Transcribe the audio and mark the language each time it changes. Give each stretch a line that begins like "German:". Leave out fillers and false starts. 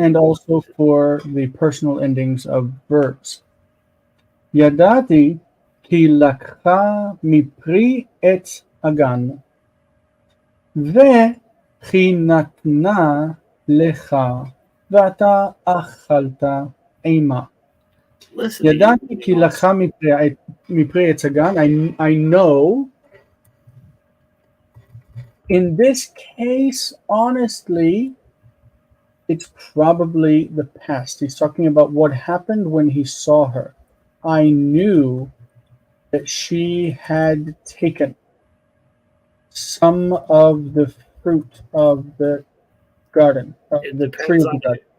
English: and also for the personal endings of verbs.
Hebrew: Yadati ki lakha mipri etz agan וכי נתנה לך ואתה אכלת עמה. ידעתי כי לקחה מפרי עץ הגן.
English: I know. In this case, honestly, it's probably the past. He's talking about what happened when he saw her. I knew that she had taken some of the fruit of the garden, of the tree of the garden.